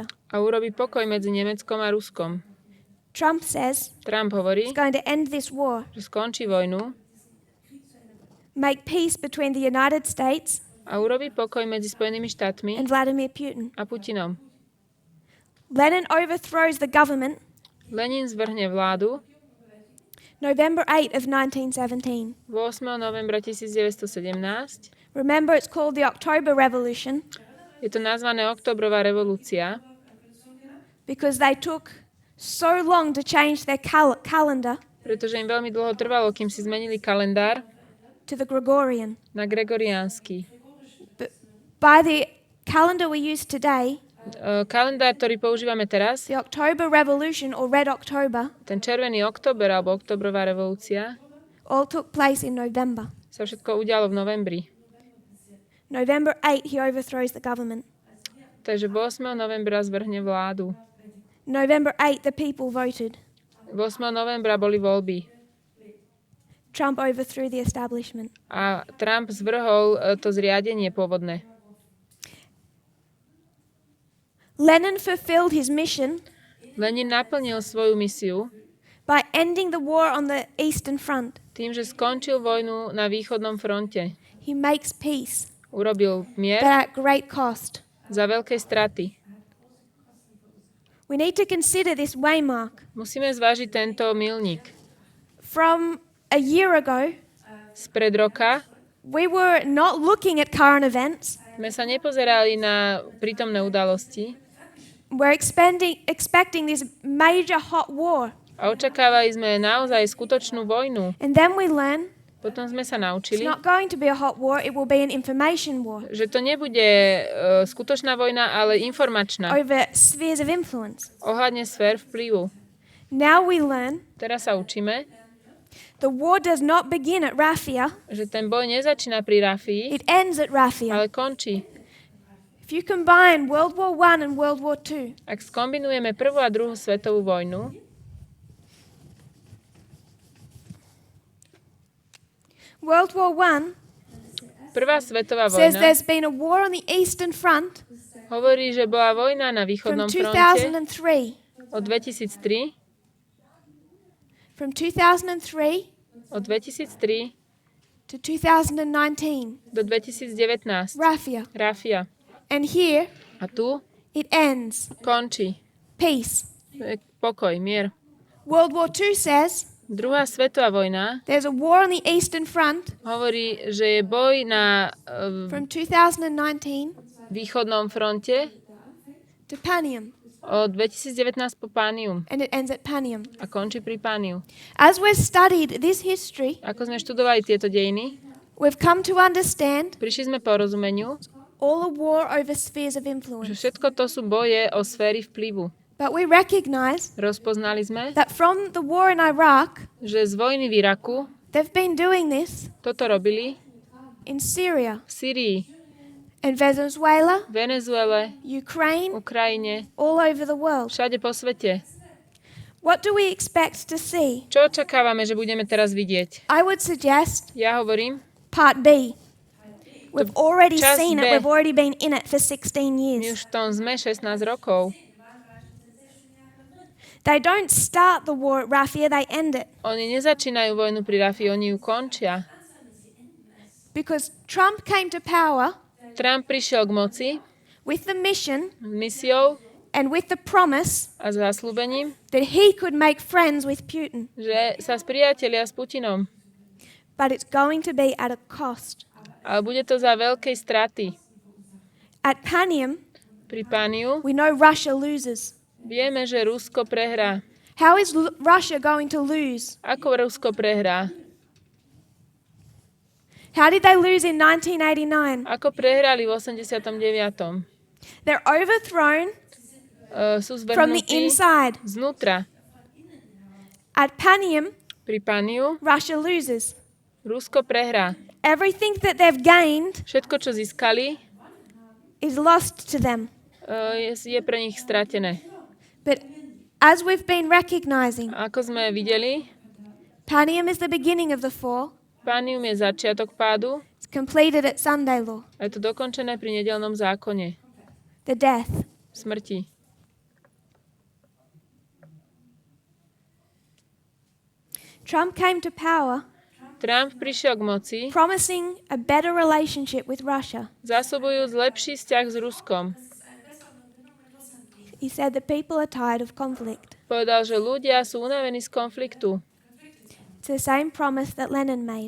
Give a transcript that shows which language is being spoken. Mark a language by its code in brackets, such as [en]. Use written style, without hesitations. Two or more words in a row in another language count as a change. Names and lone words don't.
[sk] a urobí pokoj medzi Nemeckom a Ruskom. [en] Trump says [sk] Trump hovorí, [en] he's going to end this war, [sk] že skončí vojnu [en] make peace between the United States [sk] a urobí pokoj medzi Spojenými štátmi [en] and Vladimir Putin. [sk] a Putinom. [en] Lenin overthrows the government [sk] Lenin zvrhne vládu [en] November 8 of 1917. [sk] 8. novembra 1917. [en] Remember, it's called the October Revolution [sk] Je to nazvané Októbrová revolúcia, [en] because they took so long to change their calendar [sk] pretože im veľmi dlho trvalo, kým si zmenili kalendár [en] to the Gregorian. [sk] na gregoriánsky. [en] But by the calendar we use today, [sk] Kalendár, ktorý používame teraz, [en] the October Revolution or Red October, [sk] ten červený október alebo októbrová revolúcia, [en] all took place in November. [sk] sa všetko udialo v novembri. [en] November 8, he overthrows the government. [sk] Takže 8. novembra zvrhne vládu. [en] November 8, the people voted. [sk] 8. novembra boli voľby [en] Trump overthrew the establishment. [sk] a Trump zvrhol to zriadenie pôvodné. [en] Lenin fulfilled his mission [sk] Lenin naplnil svoju misiu [en] by ending the war on the Eastern Front. [sk] tým, že skončil vojnu na východnom fronte. [en] He makes peace, [sk] Urobil mier [en] but at great cost. [sk] za veľké straty. [en] We need to consider this waymark. [sk] Musíme zvážiť tento milník. [en] From a year ago, [sk] Spred roka [en] we were not looking at current events. [sk] sme sa nepozerali na prítomné udalosti [en] We're expecting this major hot war. [sk] a očakávali sme naozaj skutočnú vojnu. [en] And then we learn [sk] Potom sme sa [en] it's [sk] naučili, [en] not going to be a hot war, it will be an information war [sk] že to nebude skutočná vojna, ale informačná. [en] over spheres of influence. [sk] Ohľadne sfér vplyvu. [en] Now we learn [sk] Teraz sa učíme, [en] the war does not begin at Rafia, [sk] že ten boj nezačína pri Rafii, [en] it ends at Rafia. [sk] ale končí. [en] If you combine World War I and World War II, [sk] Ak skombinujeme prvú a druhú svetovú vojnu, [en] World War I [sk] prvá svetová [en] says [sk] vojna [en] there's been a war on the Eastern Front [sk] hovorí, že bola vojna na [en] from [sk] východnom fronte [en] 2003. [sk] od 2003 [en] From 2003 [sk] od 2003 [en] to 2019, [sk] do 2019. [en] Rafia. [sk] Rafia. [en] And here [sk] A tu [en] it ends. [sk] končí. [en] Peace. [sk] Pokoj, mier. [en] World War II says [sk] Druhá svetová vojna [en] there's a war on the Eastern Front [sk] hovorí, že je boj na [en] from 2019 [sk] východnom fronte [en] to Panium. [sk] od 2019 po Pánium [en] And it ends at Panium. [sk] a končí pri Pániu. [en] As we've studied this history, [sk] Ako sme študovali tieto dejiny, [en] we've come to understand [sk] prišli sme po rozumeniu, [en] all a war over spheres of [sk] že [en] influence. [sk] všetko to sú boje o sféry vplyvu. [en] But we recognize [sk] Rozpoznali sme, [en] that from the war in Iraq, [sk] že z vojny v Iraku [en] they've been doing this [sk] toto robili [en] in Syria [sk] v Syrii, [en] and Venezuela, [sk] Venezuele, [en] Ukraine, [sk] Ukrajine, [en] all over the world. [sk] všade po svete. [en] What do we expect to see? [sk] Čo očakávame, že budeme teraz vidieť? [en] I would suggest [sk] Ja hovorím, [en] part B. We've already [sk] Časť [en] seen [sk] B. [en] it. We've already been in it for 16 [sk] my [en] years. [sk] už v tom sme 16 rokov. [en] They don't start the war at Rafia, they end it. [sk] Oni nezačínajú vojnu pri Rafii, oni ju končia. [en] Because Trump came to power [sk] Trump prišiel k moci [en] with the mission [sk] s misiou [en] and with the promise [sk] a zasľúbením, [en] that he could make friends with Putin. [sk] že sa spriatelia s Putinom. [en] But it's going to be at a cost. [sk] Ale bude to za veľkej straty. [en] At Panium, [sk] Pri Pániu [en] we know Russia loses. [sk] vieme, že Rusko prehrá. [en] How is Russia going to lose? [sk] Ako Rusko prehrá? [en] How did they lose in 1989? [sk] Ako prehrali v 89. [en] They're overthrown [sk] Sú [en] from the [sk] zvrhnutí [en] inside. [sk] znútra. [en] At Panium, [sk] Pri Pániu [en] Russia loses. [sk] Rusko prehrá. [en] Everything that they've gained [sk] Všetko, čo získali, [en] is lost to them. [sk] je pre nich stratené. [en] But as we've been recognizing, [sk] A ako sme videli, [en] Panium is the beginning of the fall. [sk] Pánium je začiatok pádu [en] It's completed at Sunday law, [sk] a je to dokončené pri nedeľnom zákone. [en] the death. [sk] Smrti. [en] Trump came to power [sk] Trump prišiel k moci, [en] promising a better relationship with Russia. [sk] zásobujúc lepší vzťah s Ruskom. [en] He said the people are tired of conflict. [sk] Povedal, že ľudia sú unavení z konfliktu. [en] It's the same promise that Lenin made.